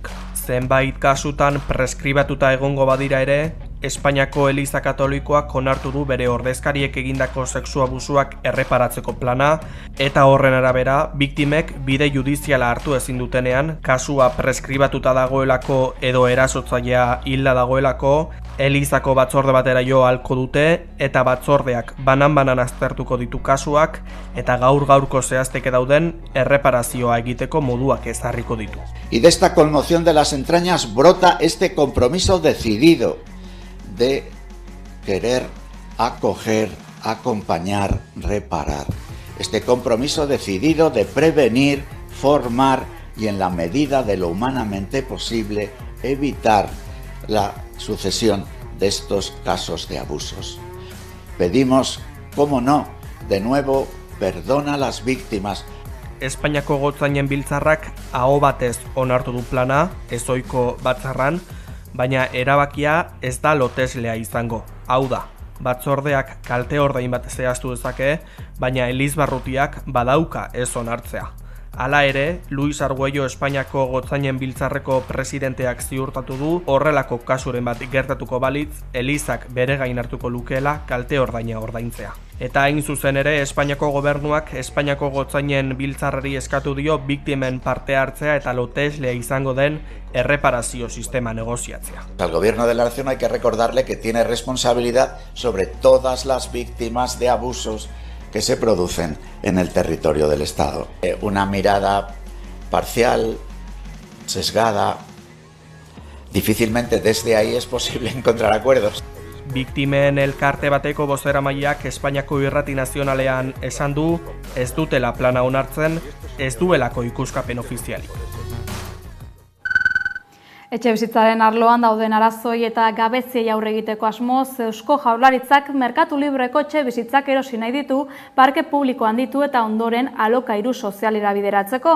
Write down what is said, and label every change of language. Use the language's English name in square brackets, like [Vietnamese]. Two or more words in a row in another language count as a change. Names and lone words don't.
[Basque] Zenbait kasutan preskribatuta egongo badira ere, Espainiako Eliza Katolikoak onartu du bere ordezkariek egindako sexu abusuak erreparatzeko plana, eta horren arabera, biktimek bide judiziala hartu ezin dutenean, kasua preskribatuta dagoelako edo erasotzailea hilda dagoelako, Elizako batzorde batera jo ahalko dute, eta batzordeak banan-banan aztertuko ditu kasuak, eta gaur-gaurko zehazteke dauden erreparazioa egiteko moduak ezarriko ditu. [Spanish] Y de esta conmoción de las entrañas brota este compromiso decidido de querer acoger, acompañar, reparar. Este compromiso decidido de prevenir, formar y en la medida de lo humanamente posible evitar la sucesión de estos casos de abusos. Pedimos, cómo no, de nuevo, perdón a las víctimas. [Basque] Espainiako gotzainen biltzarrak aho batez onartu du plana, ezohiko batzarran, baina erabakia ez da loteslea izango. Hau da, batzordeak kalte ordain bat zehaztu dezake, baina Elizbarrutiak badauka ez onartzea. Hala ere, Luis Arguello Espainiako gotzainen biltzarreko presidenteak ziurtatu du horrelako kasuren bat gertatuko balitz, Elizak bere gain hartuko lukeela kalte ordaina ordaintzea. Eta hain zuzen ere, Espainiako gobernuak Espainiako gotzainen biltzarrari eskatu dio biktimen parte hartzea eta loteslea izango den erreparazio sistema negoziatzea. [Spanish] Al gobierno de la nación hay que recordarle que tiene responsabilidad sobre todas las víctimas de abusos que se producen en el territorio del Estado. Una mirada parcial, sesgada, difícilmente desde ahí es posible encontrar acuerdos. [Basque] Biktimen elkarte bateko bozeramaileak Espainiako Irrati Nazionalean esan du, ez dutela plana onartzen, ez duelako ikuskapen ofizialik. Etxebizitzaren arloan dauden arazoi eta gabeziei aurre egiteko asmoz, Eusko Jaurlaritzak merkatu libreko etxebizitzak erosi nahi ditu, parke publikoan ditu eta ondoren alokairu sozialera bideratzeko.